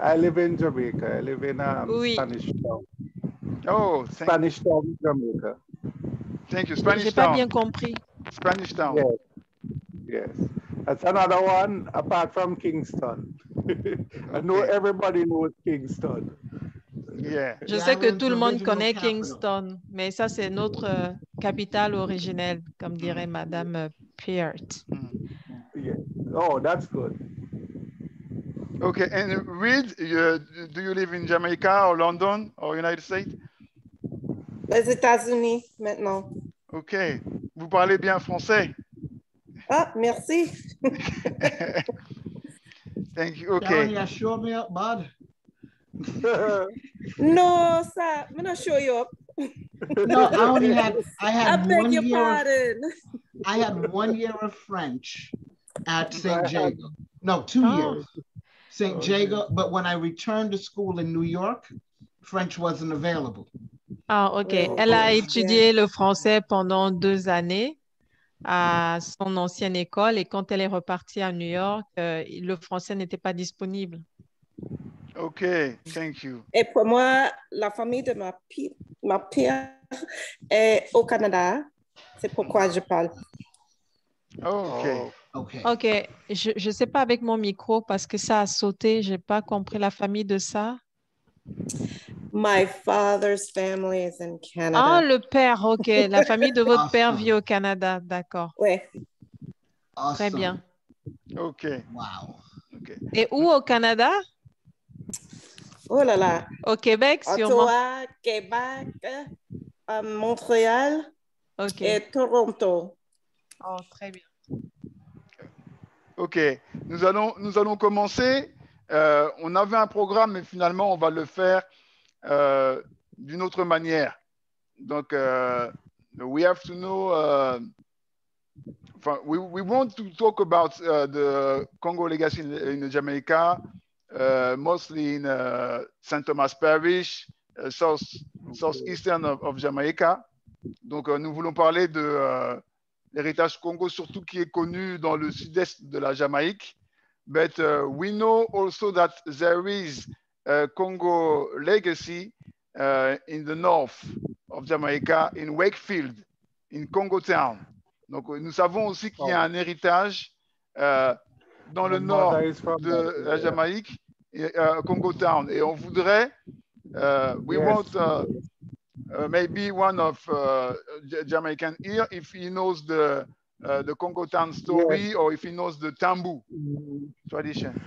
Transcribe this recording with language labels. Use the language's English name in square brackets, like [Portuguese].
[English] I live in Jamaica. I live in Spanish Town. Oh, Spanish Town, Jamaica. Thank you. Spanish [French] J'ai [English] Town. [French] pas bien compris. [English] Spanish Town. Yes. Yes. That's another one apart from Kingston. I know everybody knows Kingston. Yeah. [French] Je sais que tout le monde connaît Kingston, mais ça c'est notre capitale originelle, comme dirait Madame Peart. [English] Yeah. Oh, that's good. Okay, and Reed, do you live in Jamaica or London or United States? [French] Les États-Unis maintenant. Ok, vous parlez bien français. Ah, merci. [English] Thank you. Okay. Sharon, you show me up, bud. No, sir, I'm not show you up. No, I had beg your pardon. I had 1 year of French at St. Jago. No, 2 years. St. Jago, but when I returned to school in New York, French wasn't available. Ah, ok. [French] Elle a étudié le français pendant 2 années à son ancienne école et quand elle est repartie à New York, le français n'était pas disponible. [English] Ok, thank you. [French] Et pour moi, la famille de ma père est au Canada. C'est pourquoi je parle. Ok. Ok, je sais pas avec mon micro parce que ça a sauté, j'ai pas compris la famille de ça. [English] My father's family is in Canada. [French] Ah, le père, ok. La famille de votre père vit au Canada, d'accord. Oui. [English] Awesome. [French] Très bien. Ok. Wow. Okay. Et où au Canada? Oh là là. Au Québec, sûrement. Ottawa, Québec, Montréal. OK. et Toronto. Oh, très bien. OK. Nous allons commencer. On avait un programme, mais finalement, on va le faire d'une autre manière. [English] Donc, we have to know, we want to talk about the Congo legacy in Jamaica, mostly in St. Thomas Parish, southeastern of Jamaica. [French] Donc, nous voulons parler de l'héritage Congo, surtout qui est connu dans le sud-est de la Jamaïque. [English] But we know also that there is a Congo legacy in the north of Jamaica, in Wakefield, in Congo Town. [French] Donc, nous savons aussi qu'il y a un héritage dans le nord de la Jamaïque, Congo Town. Et on voudrait, [English] we want maybe one of Jamaican here, if he knows the Congo Town story, or if he knows the Tambu tradition.